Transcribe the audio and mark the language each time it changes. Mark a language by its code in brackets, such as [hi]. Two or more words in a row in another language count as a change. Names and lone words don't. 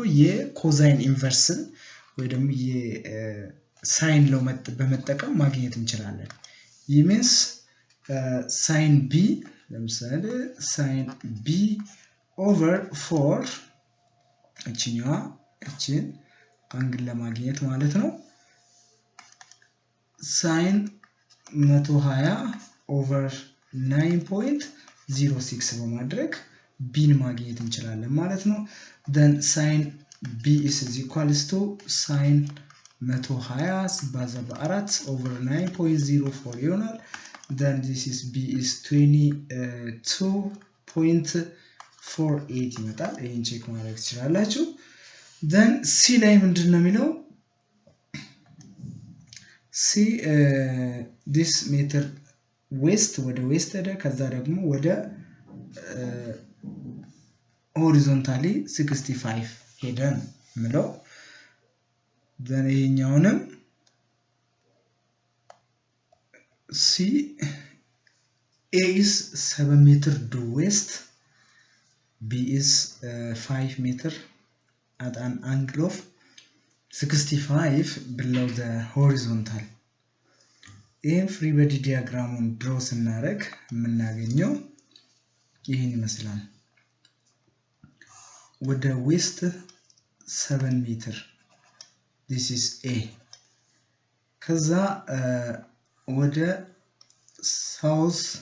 [en] cosine inverse [am] ወይ ደግሞ [en] sine law [am] በመጠቀም ማግኘት እንችላለን። ይህ [en] means sin b [am] ለምሳሌ [en] sin b over 4 [am] እቺኛዋ እቺን አንግል ለማግኘት ማለት ነው [en] sin 120 over 9.06 [am] በማድረግ ቢን ማግኘት እንችላለን ማለት ነው። [en] then sin b is equals to sin 120 [am] ሲባዛ በ4 [en] over 9.04 [am] ይሆናል። [en] then this is b is 22.48 [am] ይመጣል። ይሄን ቼክ ማድረግ ትችላላችሁ። [en] then c [am] ላይ ምንድነው የሚለው? [en] c this meter west [am] ወደ west ሄደ። ከዛ ደግሞ ወደ horizontally 65 ሄደ ምለው then ይሄኛውንም c [en] a is 7 meter due west b is 5 meter at an angle of 65 below the horizontal [am] ይሄን ፍሪ ቦዲ ዲያግራሙን ድሮ ስናደርግ የምናገኘው ይሄን ይመስላል። [en] ወደ ዌስት 7 ሜትር this is a ከዛ ወደ ሳውዝ